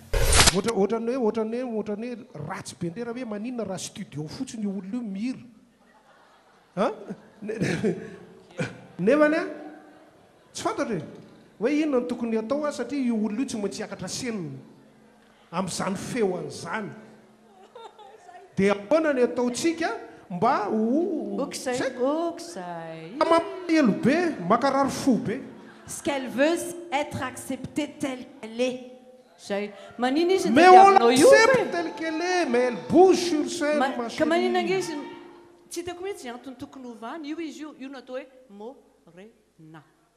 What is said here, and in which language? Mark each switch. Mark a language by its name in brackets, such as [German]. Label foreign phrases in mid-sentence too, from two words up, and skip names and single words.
[Malagasy] ohatrany hoe ratsy be ndray raha hoe maninona raha studio fotsiny io olona io mihira nefany a tsy fantatra hoe inona no tokony atao a satria io olona io tsy maintsy hiakatra senina amin'izany feo an'izany dia ahoana ny ataontsika mba mampahelo be makarary fo be [French] ce qu'elle veut être acceptée telle qu'elle est. Mais on l'accepte tel qu'elle est, mais elle bouge sur scène, ma chérie.